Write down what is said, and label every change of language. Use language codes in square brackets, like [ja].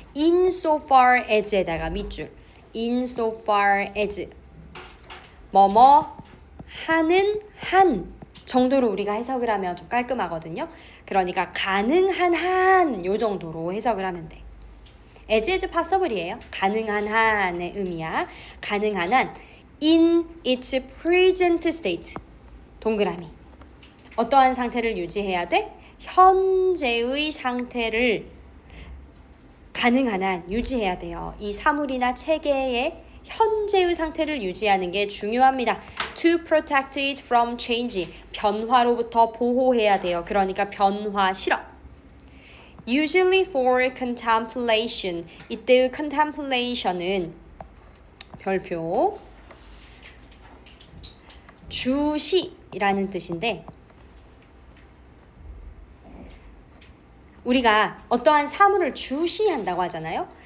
[ko] insofar as에다가 밑줄. insofar as 뭐뭐 하는 한 정도로 우리가 해석을 하면 좀 깔끔하거든요. 그러니까 가능한 한 요 정도로 해석을 하면 돼. as possible이에요. 가능한 한의 의미야. 가능한 한 [en] in its present state. [ko] 동그라미. 어떠한 상태를 유지해야 돼? 현재의 상태를 가능한 한 유지해야 돼요. 이 사물이나 체계의 현재의 상태를 유지하는 게 중요합니다. [en] To protect it from change. [ko] 변화로부터 보호해야 돼요. 그러니까 변화 싫어. [en] Usually for contemplation. [ko] 이때의 contemplation은 별표 주시라는 뜻인데 우리가 어떠한 사물을 주시한다고 하잖아요.